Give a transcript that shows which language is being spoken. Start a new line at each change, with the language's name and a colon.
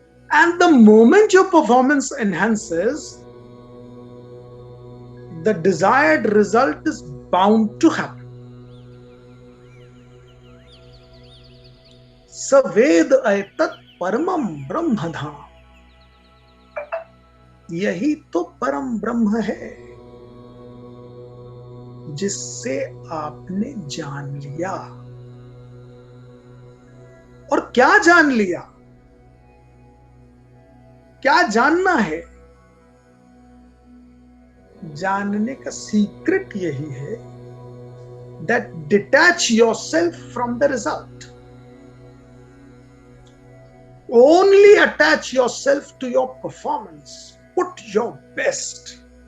English: And the moment your performance enhances, the desired result is bound to happen.
Sanskrit: सवेद एतत् परमम ब्रह्म धाम,
Hindi: यही तो परम ब्रह्म है जिससे आपने जान लिया। और क्या जान लिया, क्या जानना है? जानने का सीक्रेट यही है
English: that detach yourself from the result. Only attach yourself to your performance. Put your best.